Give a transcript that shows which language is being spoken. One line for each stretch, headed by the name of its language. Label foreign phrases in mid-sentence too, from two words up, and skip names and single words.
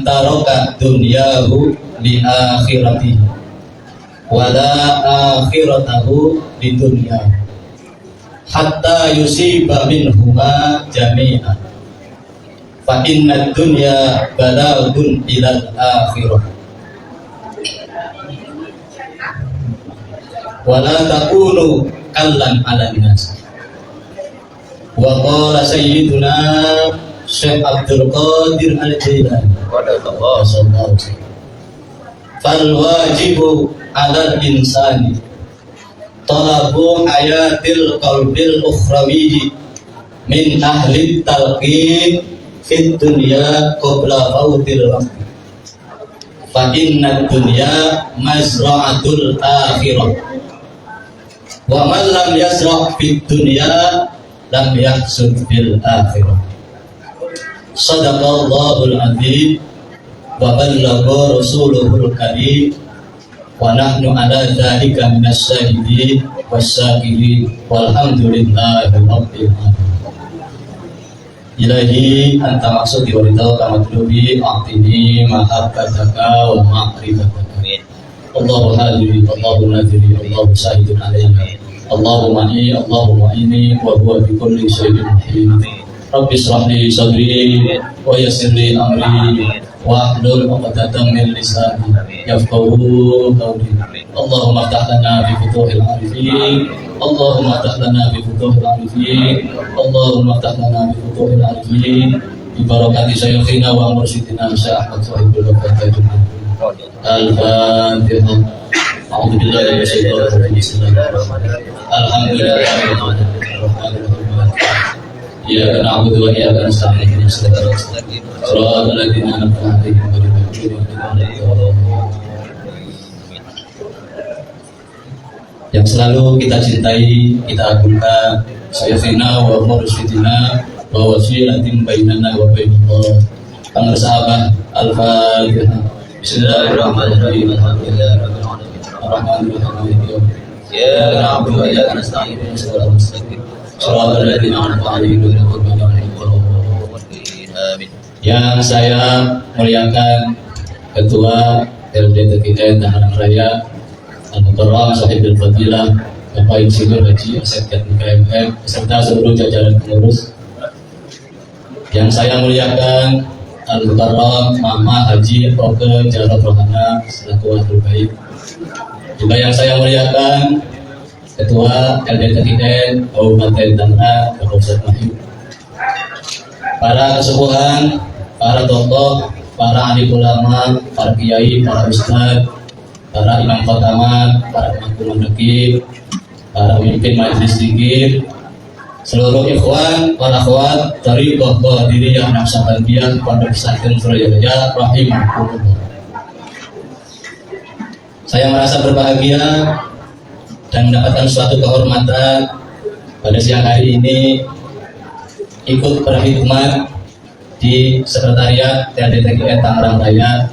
Arabic: ترك دنياه لآخرته ولا آخرته لدنياه حتى يصيب منهما جميعا فإن الدنيا بلاغ إلى الآخرة ولا تكونوا كلا على الناس. وقال سيدنا الشيخ عبد القادر الجيلاني صلى الله عليه فال الواجب على الإنسان طلب حياة القلب الأخروي من أهل التلقين في الدنيا قبل فوت الوقت فإن الدنيا مزرعة الآخرة ومن لم يزرع في الدنيا لم يحصد في الآخرة. صدق الله العظيم وبلغ رسوله الكريم ونحن على ذلك من الشاهدين والشاكرين والحمد لله رب العالمين. إلهي أنت مقصودي ورضاك مطلوبي أعطني محبتك ومعرفتك. الله حاضري الله ناظري الله شاهد علينا اللهم إني وهو بكل شيء محيط. رب اشرح لي صدري ويسر لي أمري واحلل عقدة من لساني يفقهوا قولي. اللهم افتح لنا بفتوح العارفين اللهم افتح لنا بفتوح العارفين اللهم افتح لنا بفتوح العارفين ببركة شيخنا ومرشدنا الشيخ أحمد صاحب الفاتحة. Al-Fatihah. أعوذ بالله من الشيطان الرجيم بسم الله الرحمن الرحيم. الحمد لله رب العالمين إياك نعبد وإياك نستعين. اهدنا صراط الذين أنعمت عليهم غير المغضوب عليهم ولا الضالين.
Indonesian: Yang selalu kita cintai, kita agungkan
Arabic: سيدنا ومرشدنا ووسيلة بيننا وبين الله.
Indonesian: Para sahabat, Al-Fatihah.
Arabic: بسم الله الرحمن الرحيم الحمد لله رب العالمين. الرحمن الرحيم. يا نعبد وإياك نستعين. صراط المستقيم. صراط الذين أنعمت عليهم غير المغضوب عليهم ولا الضالين.
Indonesian: Amin. Yang saya muliakan Ketua LDTKN Tangerang Raya
Arabic: المكرم صاحب الفضيلة
Indonesian: Bapak Insinyur Haji Asep KMM beserta seluruh jajaran pengurus. Yang saya muliakan Al-Mukarram Mama Haji Oke Jarod Rohana selaku Wakil Baik. Juga yang saya muliakan Ketua LDTKN Kabupaten Tangerang Bapak Ustadz Mahyu. Para kesepuhan, para tokoh, para alim ulama, para kiai, para ustadz, para imam khotaman, para pemangku mandekib, para pemimpin majelis zikir, seluruh ikhwan, para akhwat dari Bapak diri yang Naqsabandiyah Pondok Pesantren Surajaya rahimakumullah. Saya merasa berbahagia dan mendapatkan suatu kehormatan pada siang hari ini ikut berkhidmat di Sekretariat LDTKN Tangerang Raya.